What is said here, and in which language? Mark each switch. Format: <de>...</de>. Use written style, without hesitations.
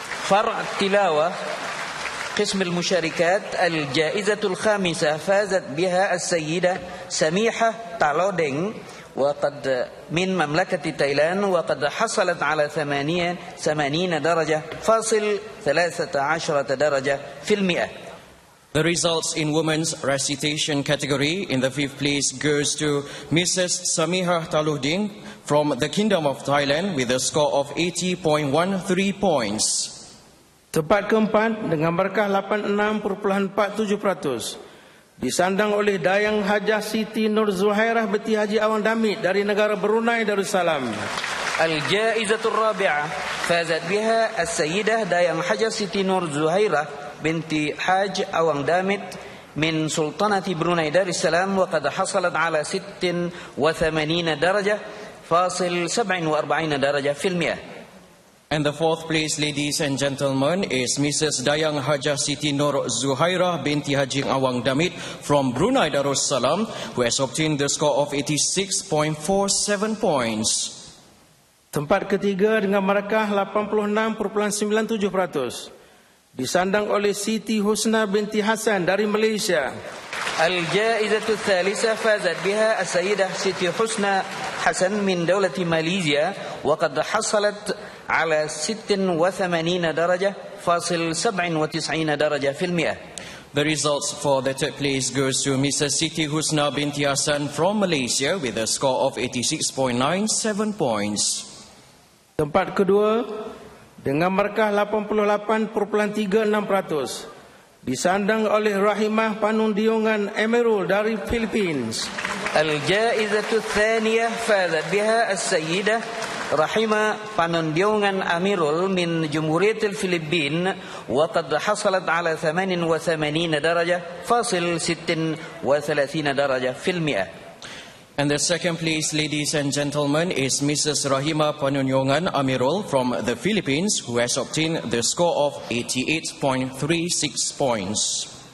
<ar>Far' tilawah قسم المشاركات الجائزة الخامسة فازت بها السيدة سميحة تالودينغ وقد من مملكة تايلاند وقد حصلت على 80 درجة فاصل 13 درجة في المئة.</ar> <en>The results in women's recitation category in the 5th place goes to Mrs. Samihah Taluhding from the Kingdom of Thailand with a score of 80.13 points.</en> <ms>Tempat keempat dengan markah 86.47% disandang oleh Dayang Hajah Siti Nur Zuhairah binti Haji Awang Damit dari negara Brunei Darussalam.</ms> <ar>الجائزة الرابعة فازت بها السيدة دايان حجة سيتي نور زهيرة بنت حاج أوان دامت من سلطنة بروني دار السلام وقد حصلت على 86 درجة فاصل 47 درجة في المئة.</ar> <en>And the 4th place, ladies and gentlemen, is Mrs. Dayang Hajah Siti Nur Zuhairah binti Haji Awang Damit from Brunei Darussalam, who has obtained the score of 86.47 points.</en> <ms>Tempat ketiga dengan markah 86.97% disandang oleh Siti Husna binti Hasan dari Malaysia.</ms> <ar>الجائزة الثالثة فازت بها السيدة سيتي حسنى حسن من دولة ماليزيا وقد حصلت على 86 درجة فاصل 97 درجة في المئة.</ar> <en>The results for the third place goes to Mrs. Siti Husna binti Hassan from Malaysia with a score of 86.97 points.</en> <ms>Tempat kedua dengan markah 88.36% disandang oleh Rahimah Panundiungan Amirul dari Philippines.</ms> <ar>الجائزة الثانية فازت بها السيدة رحمة بانونديونغان أميرول من جمهورية الفلبين وقد حصلت على 88 درجة فاصل 36 درجة في المئة.</ar> <en>And the second place, ladies and gentlemen, is Mrs. Rahima Panuniongan Amirul from the Philippines, who has obtained the score of 88.36 points.</en>